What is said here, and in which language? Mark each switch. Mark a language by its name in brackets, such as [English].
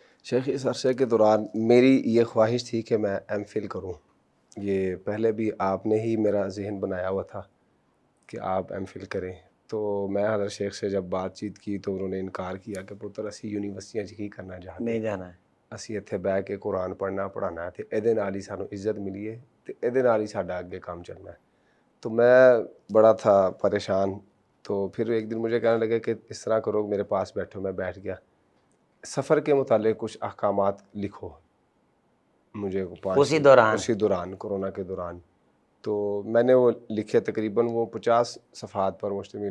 [Urdu] شیخ اس عرصے کے دوران میری یہ خواہش تھی کہ میں MPhil کروں. یہ پہلے بھی آپ نے ہی میرا ذہن بنایا ہوا تھا کہ آپ MPhil کریں. تو میں حضرت شیخ سے جب بات چیت کی تو انہوں نے انکار کیا کہ [Punjabi] پتر اسی یونیورسٹیاں 'ਚ ਕੀ کرنا ਚਾਹੁੰਦੇ [Urdu] نہیں جانا ہے. [Punjabi] ਅਸੀਂ ਇੱਥੇ ਬਹਿ ਕੇ ਕੁਰਾਨ ਪੜ੍ਹਨਾ ਪੜ੍ਹਾਉਣਾ ਹੈ ਤੇ ਇਹਦੇ ਨਾਲ ਹੀ ਸਾਨੂੰ ਇੱਜ਼ਤ ਮਿਲੀ ਹੈ ਤੇ ਇਹਦੇ ਨਾਲ ਹੀ ਸਾਡਾ ਅੱਗੇ ਕੰਮ ਚੱਲਣਾ ਹੈ. [Urdu] تو میں بڑا تھا پریشان. تو پھر ایک دن مجھے کہنے لگے کہ اس طرح کرو، میرے پاس بیٹھو. میں بیٹھ گیا، سفر کے متعلق کچھ احکامات لکھو مجھے اسی دوران کرونا کے دوران. تو میں نے وہ لکھے، تقریباً وہ 50 صفحات پر مشتمل.